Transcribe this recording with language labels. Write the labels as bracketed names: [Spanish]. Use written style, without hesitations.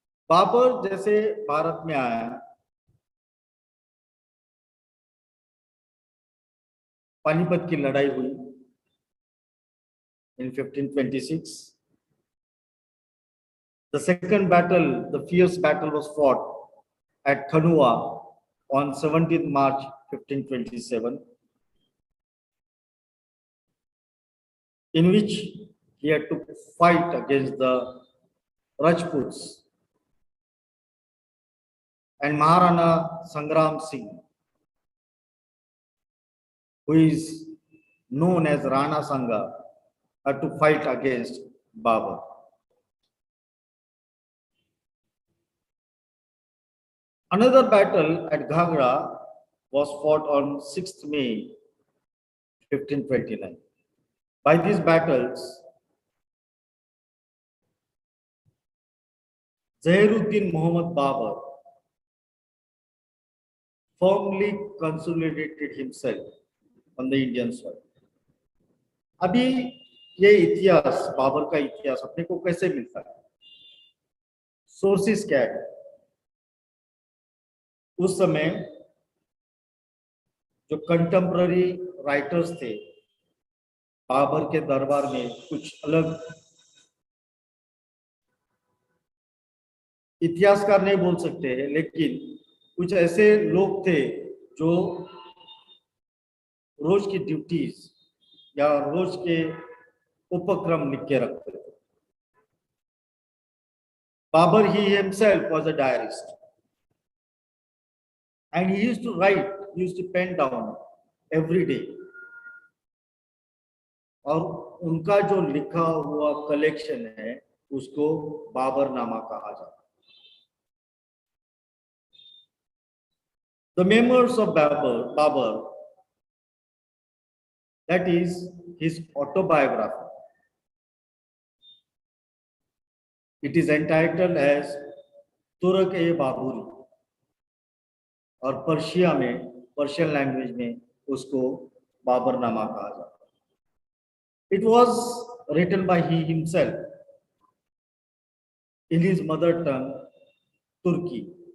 [Hindi] बाबर जैसे भारत में आया, पानीपत की लड़ाई हुई [English] in 1526. The second battle, the fierce battle, was fought at Khanua on 17th March 1527, in which he had to fight against the Rajputs and Maharana Sangram Singh, who is known as Rana Sanga, had to fight against Babar. Another battle at Ghagra was fought on 6th May 1529. By these battles, Zahiruddin Muhammad Babar firmly consolidated himself on the Indian soil. [Hindi] अभी ये इतिहास, बाबर का इतिहास अपने को कैसे मिलता है? सोर्सेस क्या है? उस समय जो कंटेम्पररी राइटर्स थे बाबर के दरबार में, कुछ अलग इतिहासकार नहीं बोल सकते हैं, लेकिन कुछ ऐसे लोग थे जो रोज की ड्यूटीज या रोज के उपक्रम लिख के रखते थे। [English] Babar, he himself was a diarist, and he used to write, he used to pen down every day. [Hindi] और उनका जो लिखा हुआ कलेक्शन है उसको बाबरनामा कहा जाता है। [English] The memoirs of Babar, that is his autobiography. It is entitled as Turak-e-Baburi, [Hindi] और पर्शियन लैंग्वेज में उसको बाबरनामा कहा जाता है। [English] It was written by he himself in his mother tongue, Turki.